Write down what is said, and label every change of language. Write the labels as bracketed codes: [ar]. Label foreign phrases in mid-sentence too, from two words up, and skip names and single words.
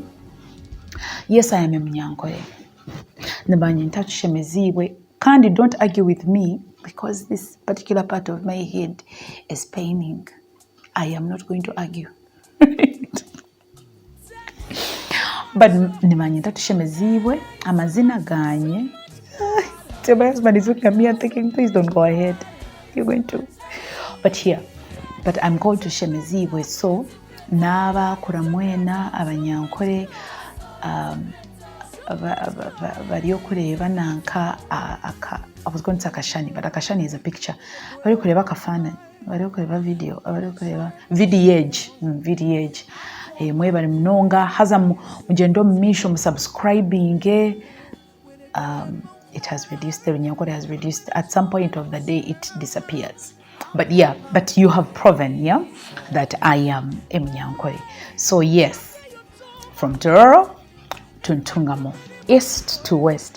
[en] Yes, I am a Munyankore. Kandi, don't argue with me because this particular part of my head is paining. I am not going to argue. [nyn] But nimanyita tushemezibwe amazina ganye. [en] So my husband is looking at me and thinking, please don't go ahead. You're going to. But I'm called to Shemezibwe. So [nyn] naba kuramwena abanyankore bariyo kureba nanka [en] I was going to say akashani, but akashani is a picture. [nyn] Bariyo kureba kafana, bariyo kureba video, bariyo kureba VDH. Mwebale mnonga haza mugendo misho subscribing. [en] It has reduced, the Runyankore has reduced. At some point of the day it disappears. But yeah, but you have proven, yeah, that I am a Munyankore. So yes, from Tororo to Ntungamo, east to west.